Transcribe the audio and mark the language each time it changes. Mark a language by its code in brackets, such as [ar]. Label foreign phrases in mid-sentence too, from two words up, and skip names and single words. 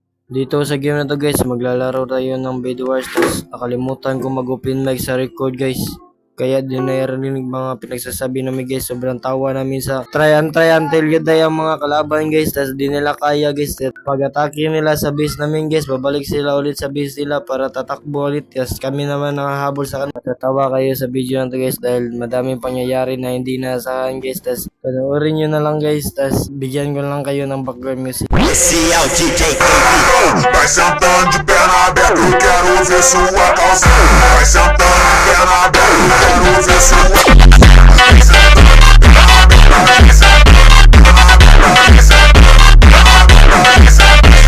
[tl] Dito sa game na to guys, maglalaro tayo ng Bed Wars. Tapos nakalimutan ko mag- [en] open mic [tl] sa record guys. Kaya din narinig mga pinagsasabi namin guys. Sobrang tawa namin sa [en] try until you die [tl] ang mga kalaban guys. Tapos di nila kaya guys. Pag-atake nila sa base namin guys, babalik sila ulit sa base nila para tatakbo ulit. Tapos kami naman nakahabol sa kanila. Matatawa kayo sa video na to guys dahil madaming pangyayari na hindi naasahan guys. Tapos panoorin nyo na lang guys. Tapos bigyan ko lang kayo ng background music. [pt] Vai sentando de perna aberta, eu quero ver sua calça. Vai sentando de perna aberta, eu quero ver sua vai sentando de perna aberta, vai sentando de perna aberta, vai sentando de perna aberta, vai sentando